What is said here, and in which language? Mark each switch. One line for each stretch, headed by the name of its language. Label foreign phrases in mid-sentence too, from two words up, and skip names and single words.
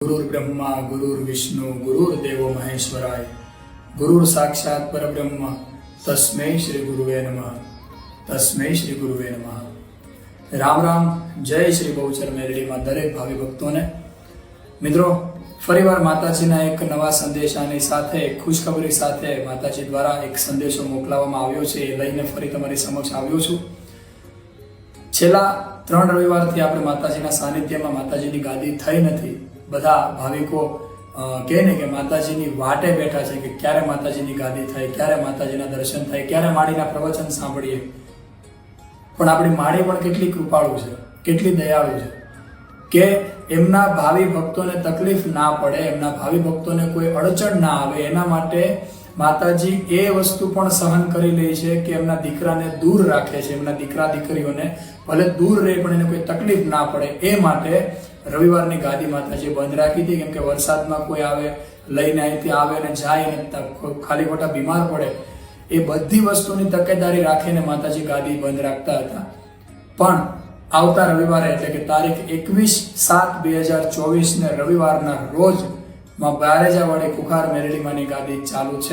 Sanskrit: गुरुर्ब्रह्मा गुरुर्विष्णु गुरुर्देवो महेश्वराय गुरुर साक्षात परब्रह्म तस्मै श्री गुरुवे नमः तस्मै श्री गुरुवे नमः।
Gujarati: રામ રામ જય શ્રી બહુચર મેલડી મેં દરેક ભાવી ભક્તોં ને મિત્રોં ફરીવાર માતાજીના એક નવા સંદેશાની સાથે ખુશખબરી સાથે માતાજી દ્વારા એક સંદેશો મોકલાવવામાં આવ્યો છે એ લઈને ફરી તમારી સમક્ષ આવ્યો છું। છેલ્લા 3 રવિવારથી આપણે માતાજીના સાનિધ્યમાં માતાજીની ગાદી થઈ નથી। બધા ભાવિકો કહે ને કે માતાજીની વાટે બૈઠા છે કે ક્યારે માતાજીની ગાદી થાય, ક્યારે માતાજીના દર્શન થાય, ક્યારે માળીના પ્રવચન સાંભળીએ। પણ આપણી માળી પણ કેટલી કૃપાળુ છે, કેટલી દયાળુ છે કે એમના ભાવી ભક્તોને તકલીફ ના પડે, એમના ભાવી ભક્તોને કોઈ અડચણ ના આવે એના માટે માતાજી એ વસ્તુ પણ સહન કરી લે છે કે એમના દીકરાને દૂર રાખે છે। એમના દીકરા દીકરીઓને ભલે દૂર રહે પણ એને કોઈ તકલીફ ના પડે એ માટે રવિવારની ગાદી માતાજી બંધ રાખી થી। કેમ કે વરસાદમાં કોઈ આવે લઈને અહીંથી આવે ને જાય ને ખાલી ખોટા બીમાર પડે એ બધી વસ્તુની તકેદારી રાખીને માતાજી ગાદી બંધ રાખતા હતા। પણ આવતા રવિવારે એટલે કે તારીખ 21/7/2024 ને રવિવારના રોજ માં બારેજાવાડી ખુખાર મેરડીમાંની ગાદી ચાલુ છે।